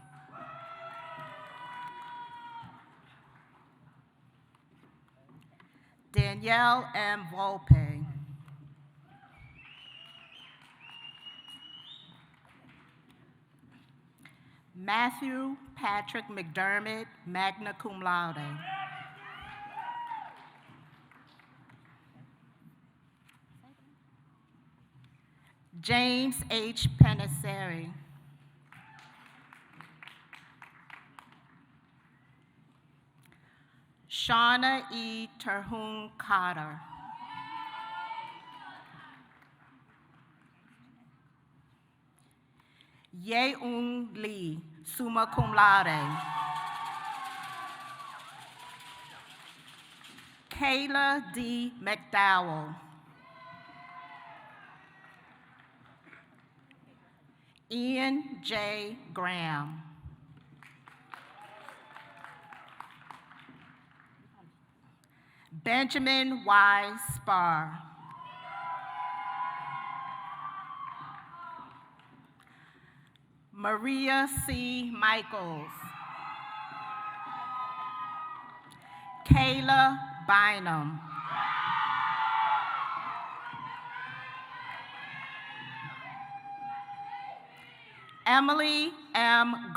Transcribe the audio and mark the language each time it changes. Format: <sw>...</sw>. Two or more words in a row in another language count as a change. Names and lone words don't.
<en>Danielle M. Volpe. Matthew Patrick McDermott,</en> <la>magna cum laude.</la> <en>James H. Penisseri. Shauna E. Terhune Carter. Ye-Eun Lee,</en> <la>summa cum laude.</la> <en>Kayla D. McDowell. Ian J. Graham. Benjamin Y. Spar. Maria C. Michaels. Kayla Bynum. Emily M.</en>